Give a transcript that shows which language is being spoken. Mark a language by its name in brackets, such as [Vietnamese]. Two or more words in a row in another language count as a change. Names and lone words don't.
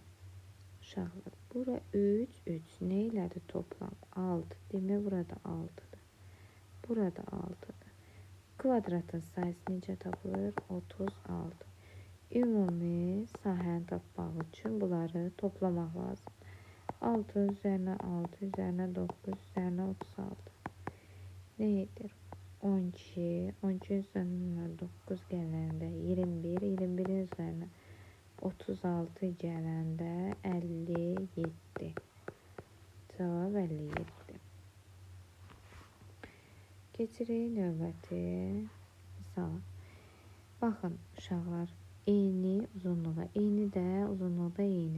[Azerbaijani] Uşaqlar, bura 3, 3. Nə elədi toplam? 6. Demək, burada 6'dır. Burada 6'dır. Kvadratın sayısı necə tapılır? 36. Ümumi sahəni tapmaq üçün bunları toplamaq lazım. 6 üzerine 6 üzerine 9 üzerine 36. Neydir? 12. 12 üzerine 9 gələndə 21. 21 üzerine 36 gələndə 57. Cavab 57. Keçirik növbəti misala. Baxın uşaqlar, eyni uzunluğa, eyni də uzunluqda eyni.